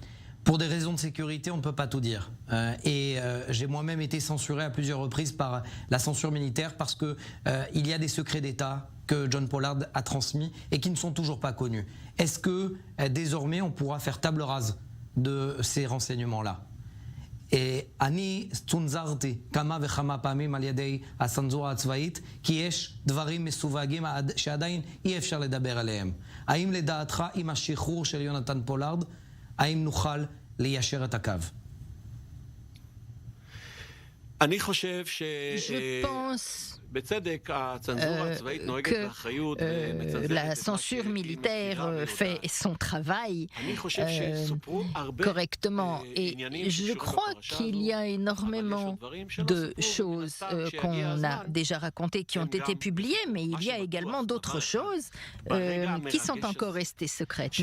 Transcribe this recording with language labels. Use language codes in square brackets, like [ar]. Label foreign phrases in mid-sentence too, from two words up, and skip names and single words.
[fr] Pour des raisons de sécurité, on ne peut pas tout dire. J'ai moi-même été censuré à plusieurs reprises par la censure militaire parce qu'il y a des secrets d'État que John Pollard a transmis et qui ne sont toujours pas connus. Est-ce que désormais on pourra faire table rase de ces renseignements-là? [he] אני צונזרתי כמה וכמה פעמים על ידי הצנזורה הצבאית כי יש דברים מסווגים שעדיין אי אפשר לדבר עליהם. האם לדעתך עם השחרור של יונתן פולארד, האם נוכל ליישר את הקו? אני חושב [fr] Je pense que la censure militaire fait son travail correctement, et je crois qu'il y a énormément de choses qu'on a déjà racontées qui ont été publiées, mais il y a également d'autres choses qui sont encore restées secrètes.